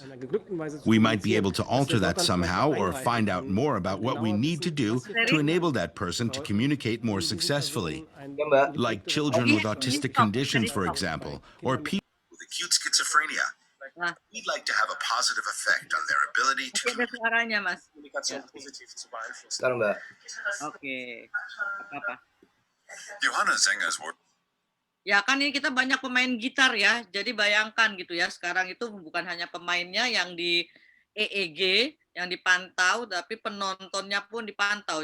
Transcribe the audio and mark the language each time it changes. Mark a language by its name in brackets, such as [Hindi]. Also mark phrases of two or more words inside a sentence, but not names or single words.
[English] We might be able to alter that somehow or find out more about what we need to do to enable that person to communicate more successfully. Like children with autistic conditions, for example, or people with acute schizophrenia. We'd like to have a positive effect on their ability to [Indonesian] suaranya, Mas. [German] Kommunikation positiv zu beeinflussen. [Indonesian] Sekarang, Mbak. Oke. Apa? [English] Johanna Zenger's work. [Indonesian] Ya kan ini kita banyak pemain gitar ya. Jadi bayangkan gitu ya, sekarang itu bukan hanya pemainnya yang di EEG yang dipantau, tapi penontonnya pun dipantau.